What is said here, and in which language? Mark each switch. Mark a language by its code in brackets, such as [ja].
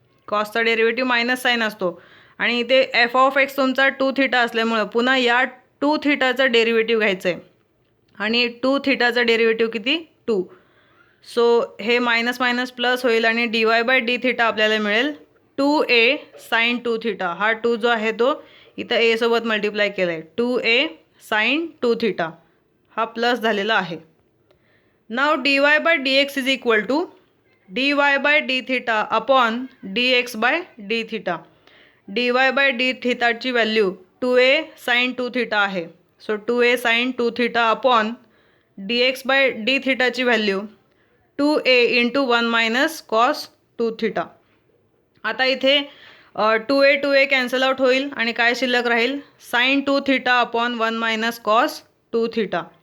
[mr] कॉसचा derivative minus sign असतो आणि इथे एफ ऑफ एक्स तुमचा 2 थीटा असल्यामुळं पुन्हा या 2 थीटाचा डेरिव्हेटिव्ह घ्यायचं आहे आणि 2 थीटाचा डेरिव्हेटिव्ह किती, 2. सो हे मायनस मायनस प्लस होईल आणि D y by D theta आपल्याला मिळेल 2a साइन 2 थीटा. हा 2 जो आहे तो इथं ए सोबत मल्टिप्लाय केला आहे, 2a साइन 2 थीटा, हा प्लस झालेला आहे. [en] Now d y by d x is equal to d y by d theta upon d x by d theta. [mr] D y by D थीटाची value 2a sign 2 theta आहे. [en] So 2a sine 2 theta upon d x by d थीटाची value 2a into 1 minus cos 2 theta. [mr] आता इथे 2a cancel out होईल आणि काय शिल्लक राहील, sign 2 theta upon 1 minus cos 2 theta.